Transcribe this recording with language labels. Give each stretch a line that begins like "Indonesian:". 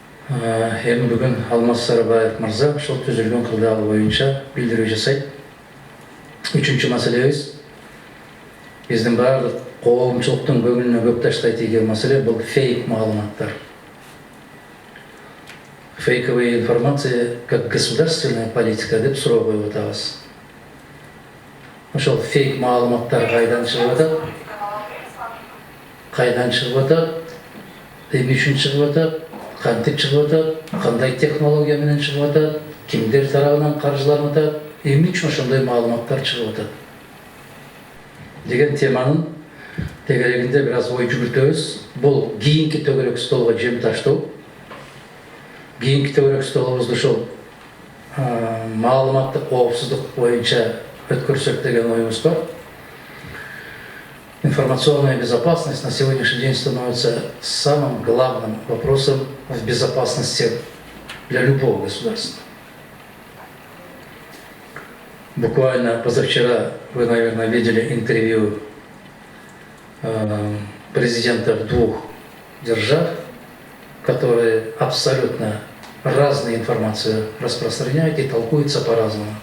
Kyrgyz: Эми бүгүн Алмаз Сарыбаев мырза ошол түзүлгөн кырдаал боюнча билдирүү жасайт. Үчүнчү маселебиз биздин баардык коомчулуктун көңүлүнө көп таштай тийген маселе бул фейк маалыматтар.
Russian: Фейковая информация как государственная политика
Kyrgyz: деп суроо коюп атабыз. Ошол фейк маалыматтар кайдан чыгып атат? Кайдан чыгып атат? Эмне үчүн чыгып атат? Кантип чыгып атат? Кандай технология менен чыгып атат? Кимдер тарабынан каржыланып атат? Эмне үчүн ошондой маалыматтар чыгып атат? Деген теманын тегерегинде бир аз ой жүгүртөбүз. Бул кийинки төгөрөк столго жем таштоо. Кийинки төгөрөк столубузду ушул маалыматтык коопсуздук боюнча өткөрсөк деген оюбуз бар.
Russian: Информационная безопасность на сегодняшний день становится самым главным вопросом в безопасности для любого государства. Буквально позавчера вы, наверное, видели интервью президентов 2 держав, которые абсолютно разную информацию распространяют и толкуются по-разному.